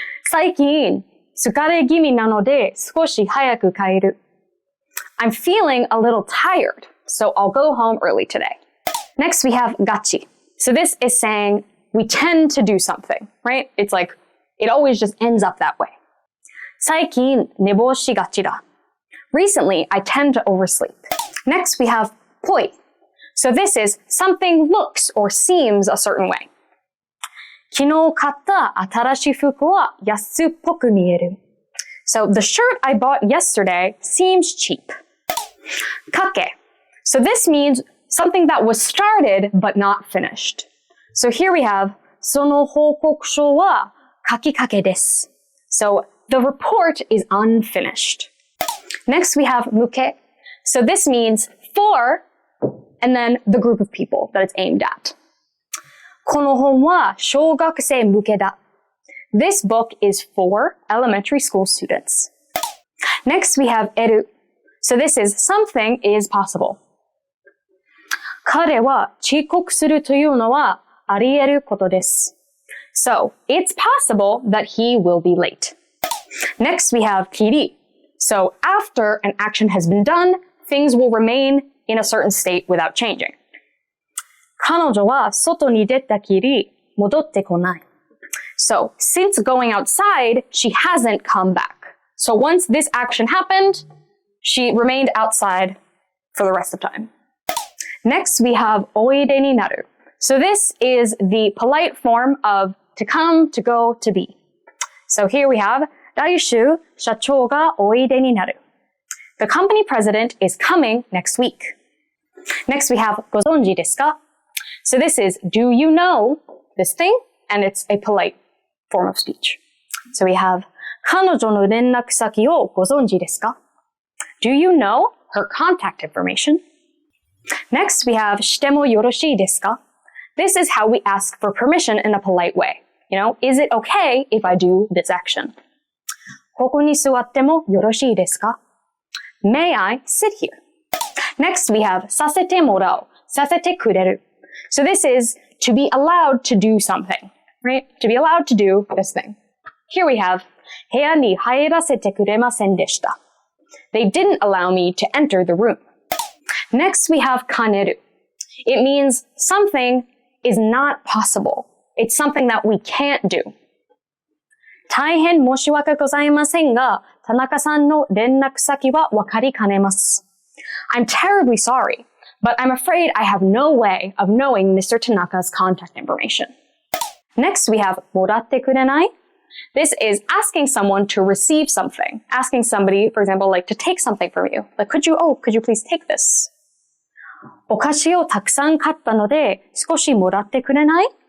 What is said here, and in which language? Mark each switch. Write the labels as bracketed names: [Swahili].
[Japanese] 最近疲れ気味なので少し早く帰る. [English] I'm feeling a little tired, so I'll go home early today. Next, we have ガチ. So this is saying we tend to do something, right? It's like it always just ends up that way. [Japanese] 最近寝坊しがちだ. [English] Recently, I tend to oversleep. Next, we have ぽい. So this is something looks or seems a certain way. [Japanese] 昨日買った新しい服は安っぽく見える. [English] So the shirt I bought yesterday seems cheap. [Japanese] かけ. [English] So this means something that was started but not finished. [Japanese] So here we have その報告書は書きかけです. [English] So the report is unfinished. Next we have 向け. So this means for and then the group of people that it's aimed at. [Japanese] この本は小学生向けだ. [English] This book is for elementary school students. Next, we have 得る. So this is something is possible. [Japanese] 彼は遅刻するというのはあり得ることです. [English] So it's possible that he will be late. Next, we have きり. So after an action has been done, things will remain in a certain state without changing. [Japanese] 彼女は外に出たきり戻ってこない. [English] So, since going outside, she hasn't come back. So once this action happened, she remained outside for the rest of time. Next, we have おいでになる. So this is the polite form of to come, to go, to be. [Japanese] So here we have 来週社長がおいでになる. [English] The company president is coming next week. Next, we have ご存知ですか? So this is do you know this thing? And it's a polite form of speech. [Japanese] So we have 彼女の連絡先をご存知ですか? [English] Do you know her contact information? Next, we have してもよろしいですか? This is how we ask for permission in a polite way. You know, is it okay if I do this action? [Japanese] ここに座ってもよろしいですか? [English] May I sit here? Next, we have させてもらう, させてくれる. So this is to be allowed to do something, right? To be allowed to do this thing. [Japanese] Here we have 部屋に入らせてくれませんでした. [English] They didn't allow me to enter the room. Next, we have 兼ねる. It means something is not possible. It's something that we can't do. [Japanese] 大変申し訳ございませんが、田中さんの連絡先はわかりかねます. [English] I'm terribly sorry, but I'm afraid I have no way of knowing Mr. Tanaka's contact information. Next, we have もらってくれない? This is asking someone to receive something. Asking somebody, for example, like to take something from you. Like, could you please take this? [Japanese] お菓子をたくさん買ったので、少しもらってくれない?